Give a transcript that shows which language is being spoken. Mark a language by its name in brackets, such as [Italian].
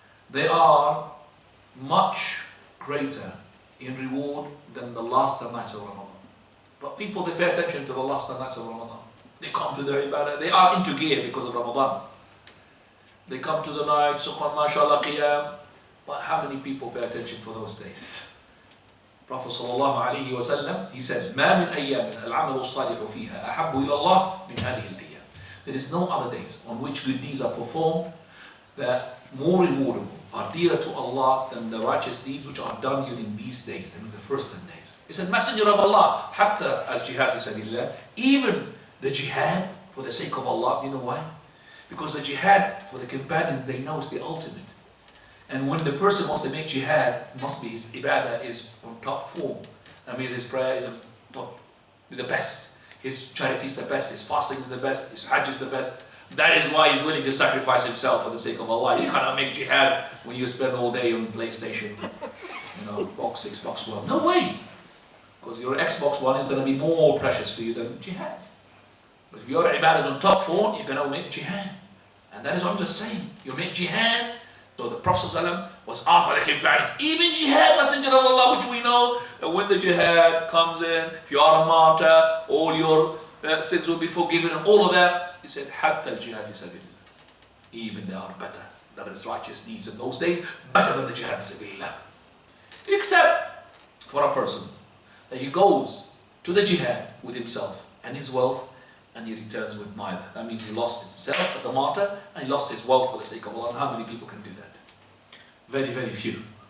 [English] They are much greater in reward than the last 10 nights of Ramadan. But people, they pay attention to the last 10 nights of Ramadan. They come to their ibadah. They are into gear because of Ramadan. They come to the night, suqan, mashallah, qiyam. But how many people pay attention for those days? [Arabic] Prophet sallallahu alayhi wa sallam, [English] he said, [Arabic] مَا مِنْ أَيَّامٍ الْعَمَلُ الصَّالِحُ فِيهَا أَحَبُّ إِلَى اللَّهِ مِنْ هَذِهِ الْأَيَّامِ. [English] There is no other days on which good deeds are performed that more rewardable, are dearer to Allah than the righteous deeds which are done during these days, than the first 10 days. He said, Messenger of Allah, [Arabic] حتى الجهاد في سبيل الله, [English] even the jihad for the sake of Allah. Do you know why? Because the jihad for the companions, they know it's the ultimate. And when the person wants to make jihad, must be his ibadah is on top form. That means his prayer is on top, the best. His charity is the best, his fasting is the best, his hajj is the best. That is why he's willing to sacrifice himself for the sake of Allah. You cannot make jihad when you spend all day on PlayStation, box 6, box 1. No way! Because your Xbox One is going to be more precious for you than jihad. But if your ibadah is on top form, you're going to make jihad. And that is what I'm just saying. You make jihad. So the Prophet ﷺ was asked by the companions, even jihad, Messenger of Allah, which we know that when the jihad comes in, if you are a martyr, all your sins will be forgiven and all of that. He said, [Arabic] حَتَّى الْجِهَادِ فِي سَبِيلِ اللَّهِ. [English] Even they are better. That is righteous deeds in those days, better than the jihad fi sabilillah. Except for a person that he goes to the jihad with himself and his wealth, and he returns with neither. That means he lost himself as a martyr, and he lost his wealth for the sake of Allah. And how many people can do that? Very, very few.